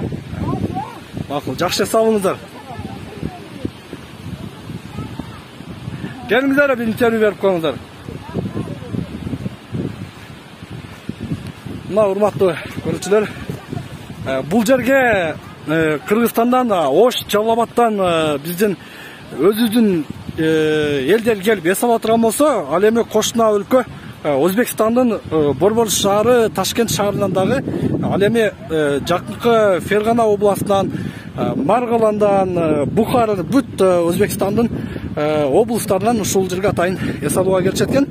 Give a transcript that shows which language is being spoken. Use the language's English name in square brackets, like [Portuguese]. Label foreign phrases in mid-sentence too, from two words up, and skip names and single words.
[Uzbek] Ma'qul, yaxshi sog' bo'linglar. Kelingizlar, bir intervyu berib qo'yinglar. Mana hurmatli ko'ruvchilar, bu yerga Qirg'izistondan, Osh, Javloboddan bizdin өзүбүздүн [Kyrgyz] элдер келип эсеп отурган болсо, ал эми кошуна өлкө Өзбекстандын Борбор шаары, Ташкент шаарынан дагы, ал эми жакынкы Фергана областынан, Маргаландан, Бухарадан, бүт Өзбекстандын облустарынан ушул жерге атайын эс алууга келишет экен.